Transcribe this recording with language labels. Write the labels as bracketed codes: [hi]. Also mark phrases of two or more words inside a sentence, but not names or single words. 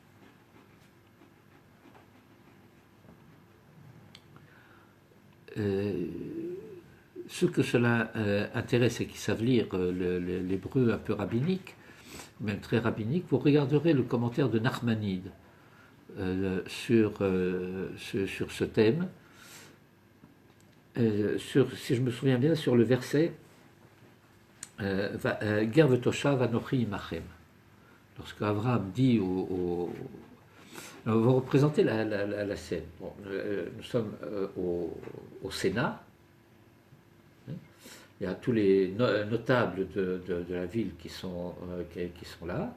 [fr] Ceux que cela intéresse et qui savent lire l'hébreu un peu rabbinique, même très rabbinique, vous regarderez le commentaire de Nachmanide sur ce thème, si je me souviens bien, sur le verset [he] גר ותושב אנכי עמכם. [fr] Lorsque Abraham dit on va représenter la scène. Bon, nous sommes au Sénat. Il y a tous les notables de la ville qui sont là.